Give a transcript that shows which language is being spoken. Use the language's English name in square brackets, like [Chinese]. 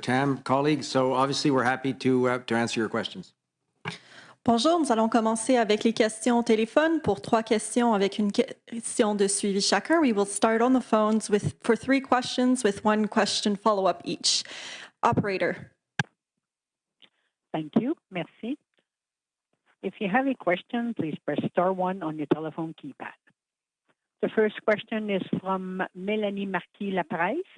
[English] Tam, colleagues, so obviously we're happy to answer your questions. [French] Bonjour, nous allons commencer avec les questions au téléphone pour 3 questions avec une question de suivi chacun. [English] We will start on the phones for 3 questions with 1 question follow-up each. Operator. Thank you. Merci. If you have a question, please press star 1 on your telephone keypad. The first question is from Mélanie Marquis-Lapresse.